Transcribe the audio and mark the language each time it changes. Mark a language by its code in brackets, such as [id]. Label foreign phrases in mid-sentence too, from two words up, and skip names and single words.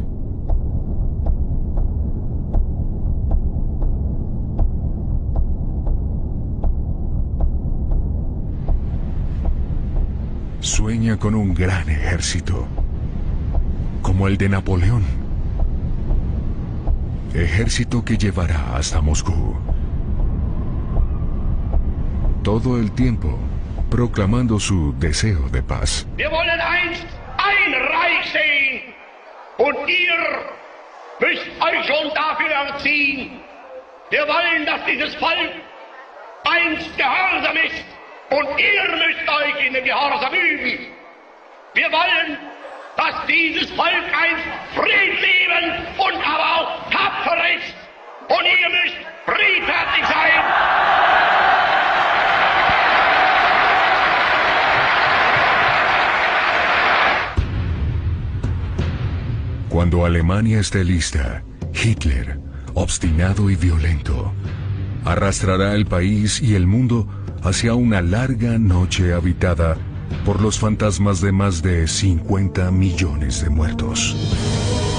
[es] Sueña con un gran ejército, como el de Napoleón. Ejército que llevará hasta Moscú. Todo el tiempo proclamando su deseo de paz. [de] Wir wollen einst ein Reich sehen, und ihr müsst euch schon dafür erziehen. Wir wollen, dass dieses Volk einst gehorsam ist, und ihr müsst euch in dem Gehorsam üben. Wir wollen, dass dieses Volk einst friedliebend und aber auch tapfer ist, und ihr müsst friedfertig sein. [es] Cuando Alemania esté lista, Hitler, obstinado y violento, arrastrará el país y el mundo hacia una larga noche habitada por los fantasmas de más de 50 millones de muertos.